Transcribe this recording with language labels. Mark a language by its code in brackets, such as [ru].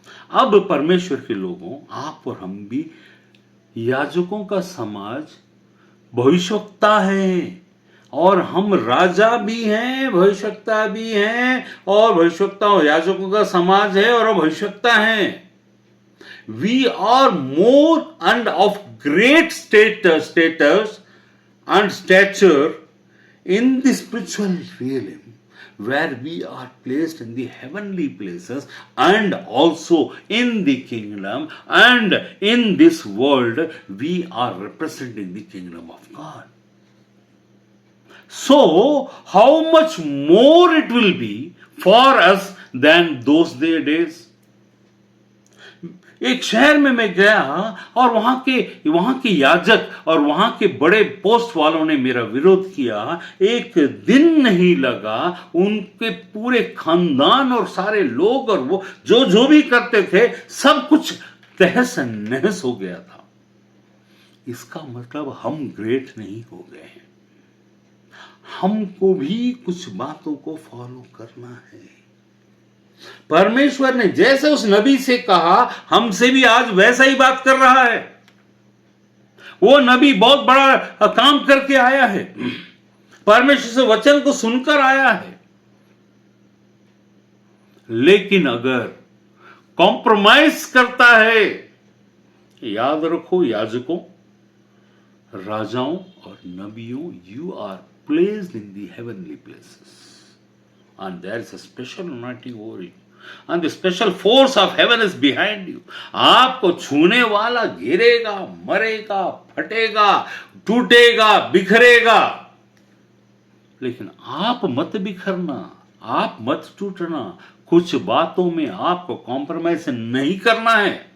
[hi] अब परमेश्वर के लोगों, आप और हम भी याजकों का समाज भविष्यवक्ता है, और हम राजा भी हैं, भविष्यवक्ता भी हैं, और भविष्यवक्ता और याजकों का समाज है और भविष्यवक्ता हैं। [en] We are more and of great status and stature in the spiritual realm, where we are placed in the heavenly places and also in the kingdom, and in this world we are representing the kingdom of God. So, how much more it will be for us than those days? [hi] एक शहर में मैं गया और वहां के याजक और वहां के बड़े पोस्ट वालों ने मेरा विरोध किया। एक दिन नहीं लगा, उनके पूरे खानदान और सारे लोग और वो जो भी करते थे सब कुछ तहस नहस हो गया था। इसका मतलब हम ग्रेट नहीं हो गए हैं। हमको भी कुछ बातों को फॉलो करना है। परमेश्वर ने जैसे उस नबी से कहा, हमसे भी आज वैसा ही बात कर रहा है। वो नबी बहुत बड़ा काम करके आया है, परमेश्वर से वचन को सुनकर आया है, लेकिन अगर कॉम्प्रोमाइज करता है, याद रखो याजकों, राजाओं और नबियों, [en] You are placed in the heavenly places. and there is a special anointing over you and the special force of heaven is behind you. [hi] आपको छूने वाला गिरेगा, मरेगा, फटेगा, टूटेगा, बिखरेगा, लेकिन आप मत बिखरना, आप मत टूटना। कुछ बातों में आपको कॉम्प्रोमाइज नहीं करना है।